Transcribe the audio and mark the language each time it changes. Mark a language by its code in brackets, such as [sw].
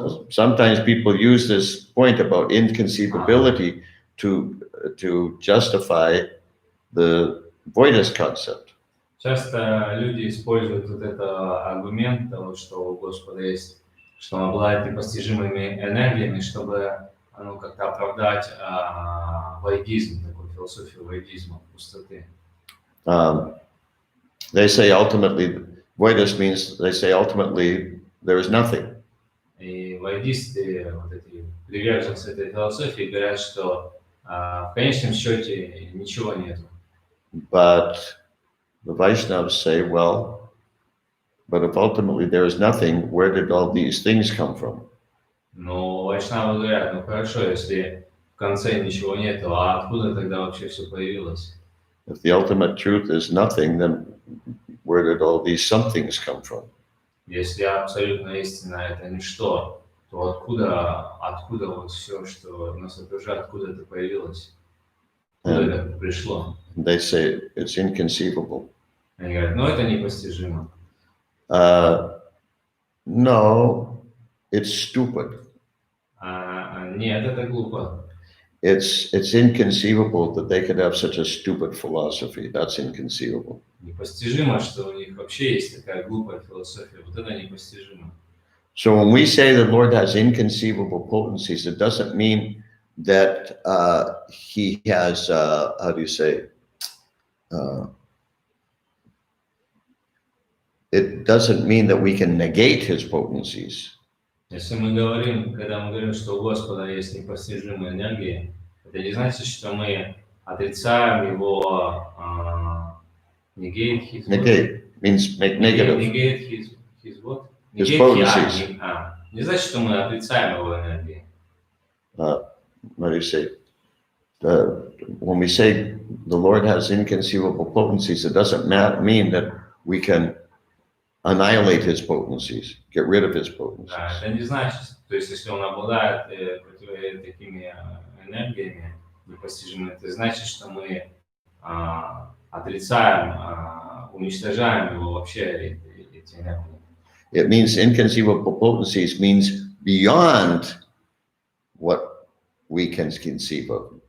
[en] Sometimes people use this point about inconceivability to justify the voidist concept. [ru] Часто люди используют вот этот аргумент того, что у Господа есть, что Он обладает непостижимыми энергиями, чтобы как-то оправдать вайдизм, такую философию вайдизма, пустоты. [en] They say ultimately, voidist means they say ultimately there is nothing. [ru] И вайдисты, вот эти приверженцы этой философии, говорят, что в конечном счете ничего нету. [en] But the Vaishnavas say, well, but if ultimately there is nothing, where did all these things come from? [ru] Но вайшнавы говорят, ну хорошо, если в конце ничего нету, а откуда тогда вообще все появилось? [en] If the ultimate truth is nothing, then where did all these somethings come from? [ru] Если абсолютно истина это ничто, то откуда вот все, что нас окружает, откуда это появилось? Откуда это пришло? [en] They say it's inconceivable. [ru] Они говорят, ну это непостижимо. [en] No, it's stupid. [ru] Нет, это глупо. [en] It's inconceivable that they could have such a stupid philosophy. That's inconceivable. [ru] Непостижимо, что у них вообще есть такая глупая философия. Вот это непостижимо. [en] So when we say the Lord has inconceivable potencies, it doesn't mean that he has, how do you say, it doesn't mean that we can negate his potencies. [ru] Если мы говорим, когда мы говорим, что у Господа есть непостижимые энергии, это не значит, что мы отрицаем его negate [en] means make negative. Negate his what? His potencies. [ru] Не значит, что мы отрицаем его энергии. [en] What do you say? When we say the Lord has inconceivable potencies, it doesn't mean that we can annihilate his potencies, get rid of his potencies. [ru] Да, это не значит, то есть если он обладает такими энергиями непостижимыми, это значит, что мы отрицаем, уничтожаем его вообще эти энергии. [en] It means inconceivable potencies means beyond what we can conceive of.